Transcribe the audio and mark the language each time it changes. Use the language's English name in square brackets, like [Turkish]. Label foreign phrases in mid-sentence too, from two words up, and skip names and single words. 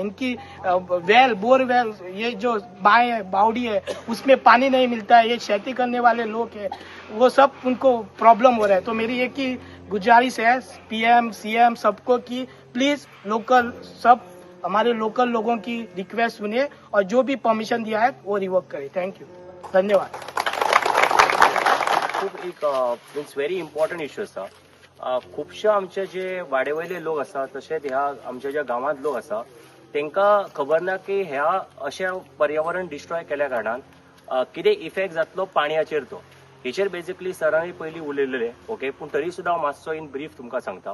[Hindi] इनकी बोरवेल, ये जो बावड़ी है उसमें पानी नहीं मिलता है, ये खेती करने वाले लोग हैं, वो सब उनको प्रॉब्लम हो रहा है। तो मेरी एक ही गुजारिश है पीएम सीएम सबको कि प्लीज सब हमारे लोकल लोगों की रिक्वेस्ट सुने और जो भी परमिशन दिया है वो रिवोक करे। [English] thank you, धन्यवाद। [Konkani] खूप एक [English] means very important issue आसा। [Konkani] खुबशे आमचे जे वाडेवयले लोक आसा, तशेंच ह्या आमच्या ज्या गांवांत लोक आसा, तांकां खबर ना की ह्या अशें पर्यावरण डिस्ट्रॉय केल्या कारणान कितें इफेक्ट जातलो पाणयाचेर तो। हेचेर बेसिकली सरांनी पयलीं उलयलेले, ओके, पूण तरी सुद्दां हांव मातसो [English] in brief [Konkani] तुमकां सांगता।